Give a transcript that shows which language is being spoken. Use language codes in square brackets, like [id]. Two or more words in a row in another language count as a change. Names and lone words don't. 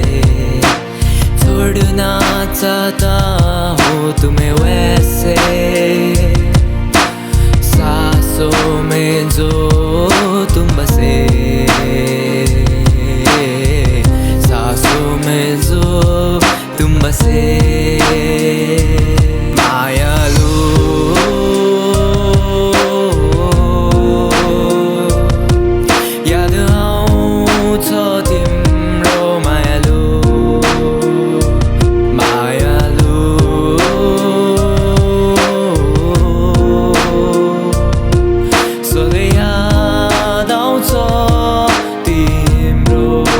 [hi] छोड़ना चाहता हूँ तुम्हें वैसे सांसों में जो तुम बसे सांसों में जो तुम बसे। [ne] मायालु तिम्रो मायालु मायालु सधैँ याद आउँछ तिम्रो